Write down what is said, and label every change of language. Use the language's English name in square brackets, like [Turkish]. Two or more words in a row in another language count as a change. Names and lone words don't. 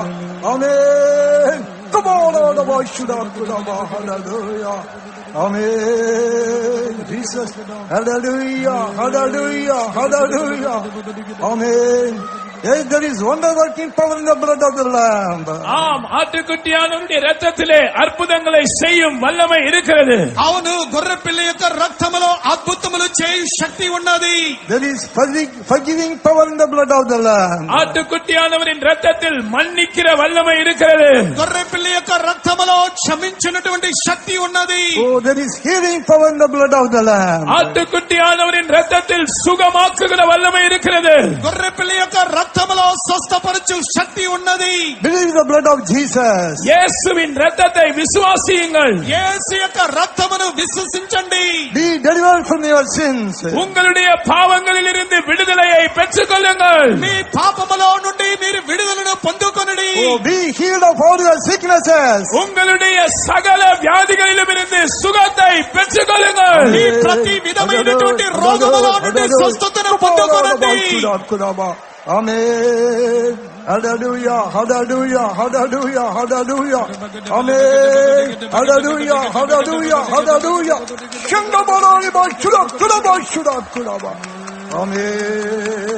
[English] Amen. Come on, all the boys should have put up. Hallelujah. Amen. Jesus. Hallelujah, hallelujah, hallelujah. Amen. Yes, there is wonder working power in the blood of the Lamb. [Tamil] ஆம், ஆட்டுக்குட்டியானவருடைய இரத்தத்திலே அற்புதங்களை செய்யும் வல்லமை இருக்கிறது. [Telugu] అవును, గొర్రె పిల్ల యొక్క రక్తములో అద్భుతములు చేయు శక్తి ఉన్నది. [English] There is forgiving power in the blood of the Lamb. [Tamil] ஆட்டுக்குட்டியானவரின் இரத்தத்தில் மன்னிக்கிற வல்லமை இருக்கிறது. [Telugu] గొర్రె పిల్ల యొక్క రక్తములో క్షమించినటువంటి శక్తి ఉన్నది. [English] Oh, there is healing power in the blood of the Lamb. [Tamil] ஆட்டுக்குட்டியானவரின் இரத்தத்தில் சுகமாக்குகிற வல்லமை இருக்கிறது. [Telugu] గొర్రె పిల్ల యొక్క రక్తములో స్వస్థపరచు శక్తి ఉన్నది. [English] Believe the blood of Jesus. [Tamil] இயேசுவின் இரத்தத்தை விசுவாசியுங்கள். [Telugu] యేసు యొక్క రక్తమును విశ్వసించండి. [English] Be delivered from your sins. [Tamil] உங்களுடைய பாவங்களில் இருந்து விடுதலையை பெற்றுக் கொள்ளுங்கள். [Telugu] మీ పాపములో నుండి మీరు విడుదలను పొందుకొనుడి. [English] Oh, be healed of all your sicknesses. [Tamil] உங்களுடைய சகல வியாதிகளிலும் இருந்து சுகத்தை பெற்றுக் கொள்ளுங்கள். [Telugu] మీ ప్రతి విధమైనటువంటి రోగముల నుండి స్వస్థతను పొందుకొనండి. [English] Amen. Hallelujah, hallelujah, hallelujah, hallelujah. Amen. Hallelujah, hallelujah, hallelujah. Shandabarani bashura, kurabashura, kuraba. Amen.